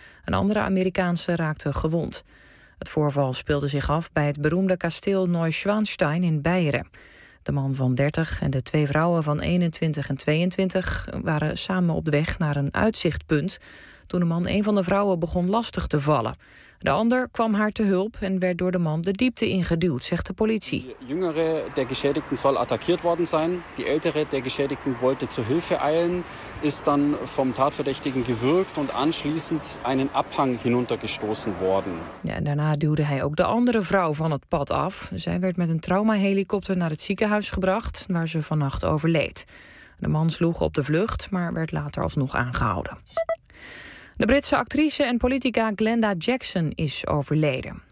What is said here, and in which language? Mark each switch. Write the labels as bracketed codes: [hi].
[nl] Een andere Amerikaanse raakte gewond. Het voorval speelde zich af bij het beroemde kasteel Neuschwanstein in Beieren. De man van 30 en de 2 vrouwen van 21 en 22 waren samen op de weg naar een uitzichtpunt toen de man een van de vrouwen begon lastig te vallen. De ander kwam haar te hulp en werd door de man de diepte ingeduwd, zegt de politie. [de] De jüngere der geschädigten soll attackiert worden sein. Die ältere der geschädigten wollte zur Hilfe eilen, ist dann vom Tatverdächtigen gewürgt und anschließend einen Abhang hinuntergestoßen worden. [nl] Ja, en daarna duwde hij ook de andere vrouw van het pad af. Zij werd met een traumahelikopter naar het ziekenhuis gebracht, waar ze vannacht overleed. De man sloeg op de vlucht, maar werd later alsnog aangehouden. De Britse actrice en politica Glenda Jackson is overleden.